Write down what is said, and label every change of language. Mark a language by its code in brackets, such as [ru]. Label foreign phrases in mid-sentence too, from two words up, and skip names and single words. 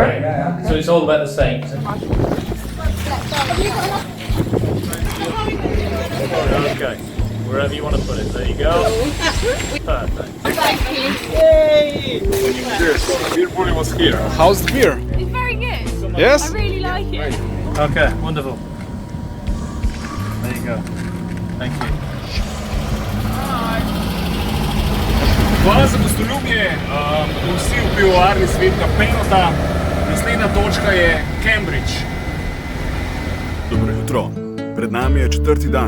[en] So it's all about the Saints. Okay, wherever you want to put it, there you go. Perfect. Cheers. Bir Bulli was here. How's the beer? It's very good. Yes? I really like it. Okay, wonderful. There you go. Thank you. [sl] Hvala za gostoljubje, vsi v pivovarni Svetka Penota. Naslednja točka je Cambridge. Dobro jutro. Pred nami je 4. dan.